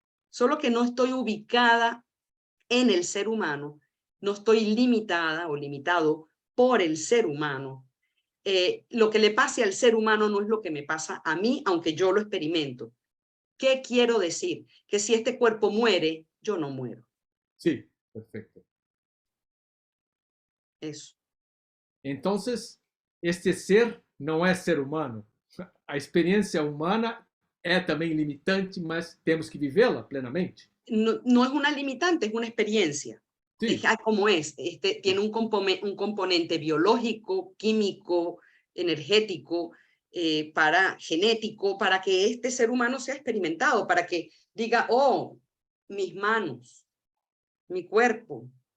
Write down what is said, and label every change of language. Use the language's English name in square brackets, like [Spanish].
[Spanish] Solo que no estoy ubicada en el ser humano, no estoy limitada o limitado por el ser humano. Lo que le pase al ser humano no es lo que me pasa a mí, aunque yo lo experimento. ¿Qué quiero decir? Que si este cuerpo muere, yo no muero. Sí, perfecto. Eso. [Portuguese] Entonces, este ser não é ser humano. A experiência humana é também limitante, mas temos que vivê-la plenamente. [Spanish] No es una limitante, es una experiencia. Sí. Es como es. Tiene un componente biológico, químico, energético, genético, para que este ser humano sea experimentado, para que diga, oh, mis manos, mi cuerpo.